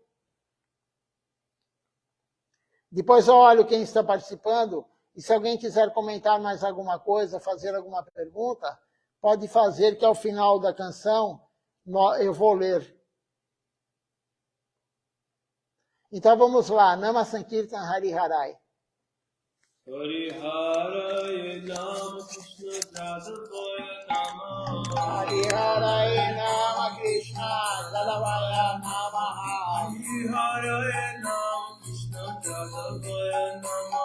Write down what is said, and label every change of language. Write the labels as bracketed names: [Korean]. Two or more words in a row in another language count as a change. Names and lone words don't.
[Portuguese] Depois eu olho quem está participando, e se alguém quiser comentar mais alguma coisa, fazer alguma pergunta, pode fazer, que ao final da canção eu vou ler. Então vamos lá, [Sanskrit] नाम संकीर्तन हरि हरये. हरि हरये नमः कृष्ण यादवाय नमः हरि हरये नमः कृष्ण यादवाय नमः हरि हरये नमः कृष्ण यादवाय नमः